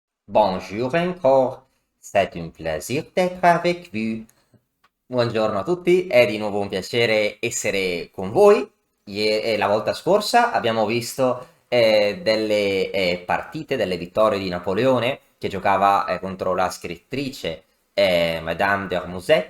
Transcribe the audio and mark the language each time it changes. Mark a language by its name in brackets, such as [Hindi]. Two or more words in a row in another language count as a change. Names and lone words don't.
[French] Bonjour encore, c'est un plaisir d'être avec vous. [Italian] Buongiorno a tutti, è di nuovo un piacere essere con voi. La volta scorsa abbiamo visto delle partite, delle vittorie di Napoleone che giocava contro la scrittrice Madame de Musset.